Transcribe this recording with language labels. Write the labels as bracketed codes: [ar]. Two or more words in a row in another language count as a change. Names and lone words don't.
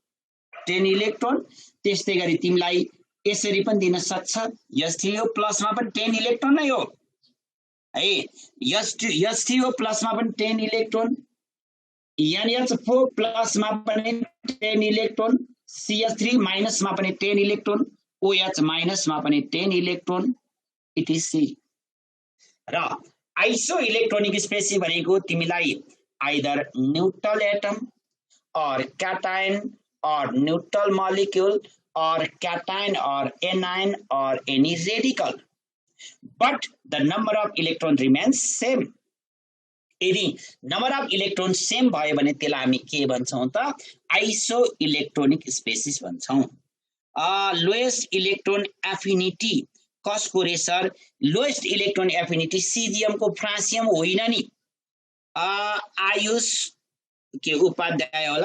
[ne] त्यस्तै गरी तिमीलाई यसरी पनि दिन सक्छ H3O प्लसमा पनि 10 इलेक्ट्रोन नै हो है, H3O प्लसमा पनि 10 इलेक्ट्रोन, NH4 प्लसमा पनि 10 इलेक्ट्रोन, CH3 माइनसमा पनि 10 इलेक्ट्रोन, OH माइनसमा पनि 10 इलेक्ट्रोन etc। [en] र isoelectronic species [ne] भनेको तिमीलाई [en] either neutral atom or cation or neutral molecule or cation or anion or any radical, but the number of electron remains same. [ne] यदि [en] number of electron same [ne] भयो भने त्यसलाई हामी के भन्छौं त [en] isoelectronic species [ne] भन्छौं। [en] lowest electron affinity [ne] कसको रे सर? [en] lowest electron affinity [ne] सीजीएम को फ्रान्सियम होइन नि, आयुष के उपाध्याय होला।